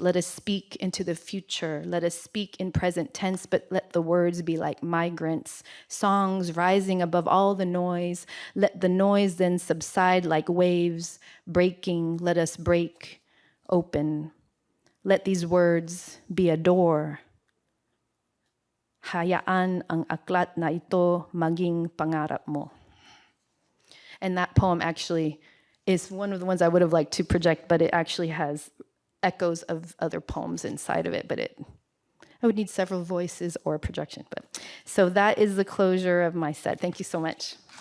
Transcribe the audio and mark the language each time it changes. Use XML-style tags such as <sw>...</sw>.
<en>Let us speak into the future. Let us speak in present tense, but let the words be like migrants, songs rising above all the noise. Let the noise then subside like waves, breaking. Let us break, open. Let these words be a door.</en> <tl>Hayaan ang aklat na ito maging pangarap mo.</tl> <en>And that poem actually is one of the ones I would have liked to project, but it actually has echoes of other poems inside of it, but I would need several voices or projection. So that is the closure of my set. Thank you so much.</en>